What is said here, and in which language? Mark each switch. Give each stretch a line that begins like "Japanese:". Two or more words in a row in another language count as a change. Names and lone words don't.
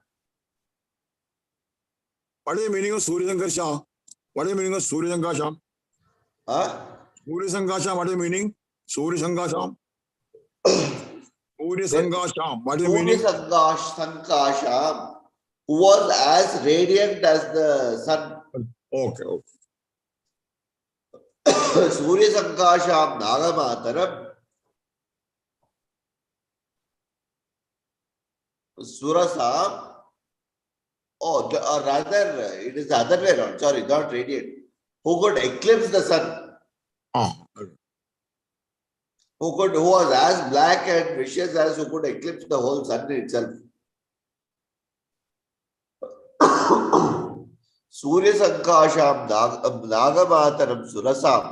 English: What is the meaning of
Sanskrit: Surya Sankasha?
English: What is the meaning of
Sanskrit: Surya Sankasha? Surya Sankasha,
English: what is the meaning?
Sanskrit: Surya Sankasha. Surya Sankasha,
English: what is the meaning?
Sanskrit: Surya Sankasha,
English: who was as radiant as the sun. Okay.
Sanskrit: Surya Sankasham Nagamataram. Surasam.
English: Or rather, it is the other way around. Sorry, not radiant. Who could eclipse the sun? Who was as black and vicious as who could eclipse the whole sun itself.
Sanskrit: Surya Sankasham Nagamataram Surasam.